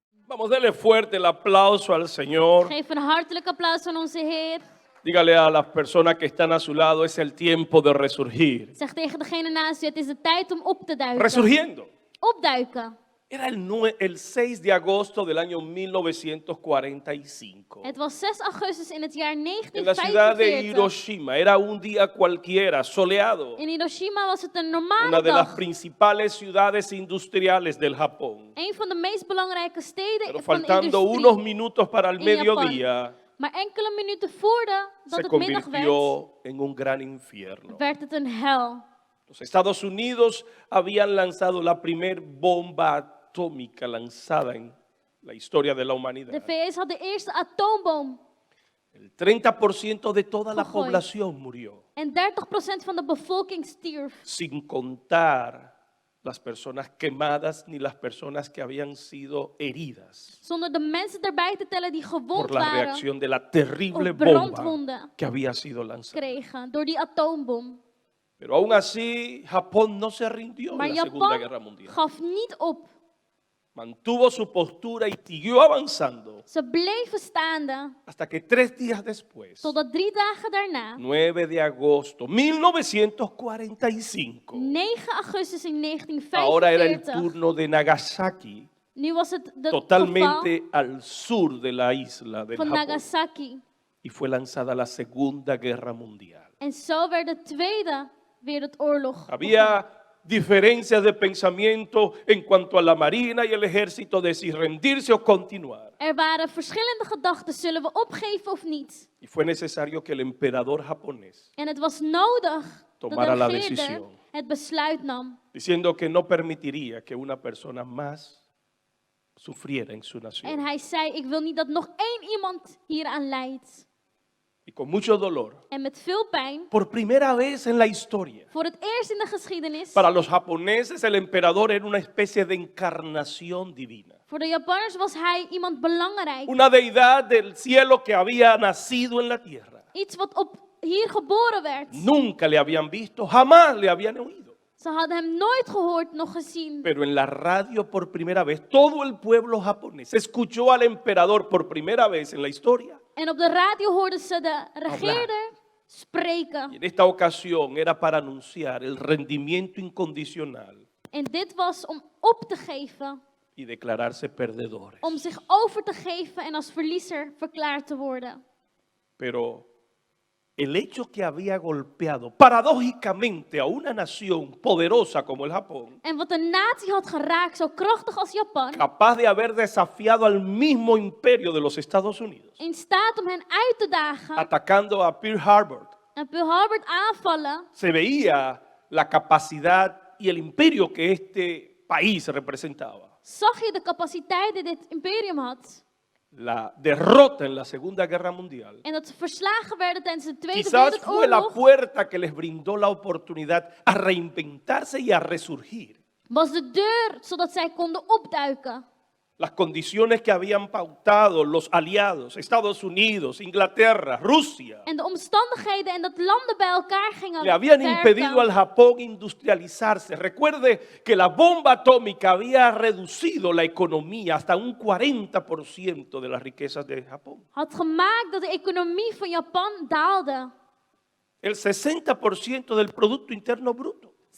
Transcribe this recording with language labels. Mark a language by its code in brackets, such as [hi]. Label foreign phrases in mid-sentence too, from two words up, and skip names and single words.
[es] Vamos, dele fuerte el aplauso al Señor. [nl] Geef een hartelijk applaus aan onze Heer. [es] Dígale a las personas que están a su lado, es el tiempo de resurgir. [nl] Zeg tegen degene naast u, het is de tijd om op te duiken. [es] Resurgiendo. [nl] Opduiken. [es] Era el 6 de agosto del año 1945. [nl] Het was 6 augustus in het jaar [es] En la ciudad de [nl] 1945. [es] Hiroshima. Era un día cualquiera, soleado. [nl] In Hiroshima was het een [es] Una [nl] normale [es] de las [nl] dag. [es] principales ciudades industriales del Japón. [nl] Een van de meest belangrijke steden [es] Pero [nl] van de [es] faltando [nl] industrie. [es] unos minutos para el [nl] in Japan. [es] mediodía, [nl] Maar enkele minuten voordat [es] se [nl] het middag werd, [es] convirtió en un gran infierno. [nl] werd het een hel. [es] Los Estados Unidos habían lanzado la primer bomba atómica lanzada en la historia de la [nl] De [es] humanidad. [nl] VS had de eerste atoombom. [es] El 30% de toda la [nl] Gegooid. [es] población murió, [nl] En 30% van de bevolking stierf. [es] sin contar las personas quemadas ni las personas que habían sido heridas [nl] Zonder de mensen erbij te tellen die gewond [es] por la [nl] waren [es] reacción de la terrible [nl] of [es] bomba [nl] brandwonden [es] que había sido lanzada. [nl] kregen door die atoombom. [es] Pero aún así, Japón no se rindió [nl] Maar [es] en la Segunda Guerra [nl] Japan [es] Mundial. [nl] gaf niet op. [es] Mantuvo su postura y siguió avanzando [nl] Ze bleven staande [es] hasta que 3 días después, [nl] totdat 3 dagen daarna, [es] 9 de agosto 1945, [nl] 9 augustus in [es] ahora era el [nl] 1945, [es] turno de Nagasaki, [nl] nu was het de [es] totalmente al sur de la isla del [nl] geval van [es] Japón, [nl] Nagasaki. [es] y fue lanzada la Segunda Guerra Mundial. [nl] En zo werd de Tweede Wereldoorlog begonnen. [es] Había diferencias de pensamiento en cuanto a la marina y el ejército de si rendirse o continuar. [nl] Er waren verschillende gedachten, zullen we opgeven of niet? [es] Y fue necesario que el emperador japonés, [nl] En het was nodig dat [es] Tomara la [nl] de regeerder [es] decisión. [nl] het besluit nam. [es] diciendo que no permitiría que una persona más sufriera en su [nl] En [es] nación. [nl] hij zei, ik wil niet dat nog één iemand hieraan lijdt. [es] Y con mucho dolor, [nl] En met veel pijn, [es] por primera vez en la historia, [nl] voor het eerst in de geschiedenis, [es] para los japoneses el emperador era una especie de encarnación divina. [nl] voor de Japanners was hij iemand belangrijk. [es] Una deidad del cielo que había nacido en la tierra. [nl] Iets wat hier geboren werd. [es] Nunca le habían visto, jamás le habían oído. [nl] Ze hadden hem nooit gehoord, nog gezien. [es] Pero en la radio por primera vez, todo el pueblo japonés escuchó al emperador por primera vez en la historia. [nl] En op de radio hoorden ze de regeerder [es] Y [nl] spreken. [es] en esta ocasión era para anunciar el rendimiento incondicional [nl] En dit was om op te geven, [es] y declararse perdedores. [nl] om zich over te geven en als verliezer verklaard te worden. [es] Pero el hecho que había golpeado paradójicamente a una nación poderosa como el Japón, [nl] En wat een natie had geraakt, zo krachtig als Japan, [es] capaz de haber desafiado al mismo imperio de los Estados Unidos, [nl] in staat om hen uit te dagen [es] atacando a Pearl Harbor, [nl] en Pearl Harbor aanvallen, [es] se veía la capacidad y el imperio que este país representaba. [nl] zag je de capaciteit die dit imperium had. [es] La derrota en la Segunda Guerra Mundial [nl] En dat ze verslagen werden tijdens de Tweede [es] quizás fue la [nl] Wereldoorlog, [es] puerta que les brindó la oportunidad a reinventarse y a resurgir. [nl] was de deur zodat zij konden opduiken. [es] Las condiciones que habían pautado los aliados, Estados Unidos, Inglaterra, Rusia, [nl] En de omstandigheden en dat landen bij elkaar gingen [es] le habían [nl] werken, [es] impedido al Japón industrializarse. Recuerde que la bomba atómica había reducido la economía hasta un 40% de las riquezas de Japón. [nl] had gemaakt dat de economie van Japan daalde. [es] El 60% del Producto Interno Bruto.